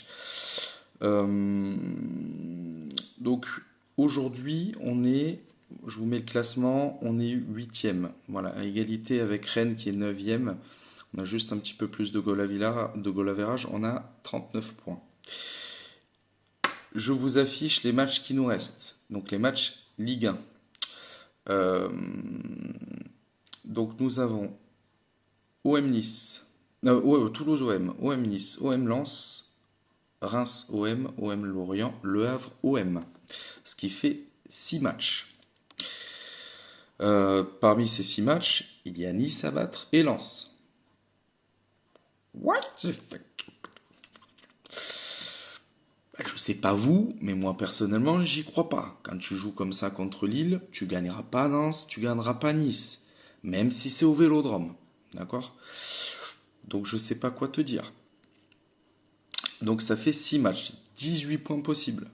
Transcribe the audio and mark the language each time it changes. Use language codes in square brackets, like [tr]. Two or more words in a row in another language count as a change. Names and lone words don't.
[fr] Euh, donc aujourd'hui, je vous mets le classement, on est huitième, voilà, à égalité avec Rennes qui est neuvième. On a juste un petit peu plus de [en] goal average, [fr] on a 39 points. Je vous affiche les matchs qui nous restent, donc les matchs Ligue 1. Euh, donc nous avons OM Nice, Toulouse OM, OM Nice, OM Lens, Reims OM, OM Lorient, Le Havre OM. Ce qui fait 6 matchs. Parmi ces 6 matchs, il y a Nice à battre et Lens. [en] What the fuck? [fr] Je sais pas vous, mais moi personnellement, j'y crois pas. Quand tu joues comme ça contre Lille, tu gagneras pas Lens, tu gagneras pas Nice. Même si c'est au Vélodrome. D'accord? Donc je sais pas quoi te dire. Donc ça fait 6 matchs, 18 points possibles.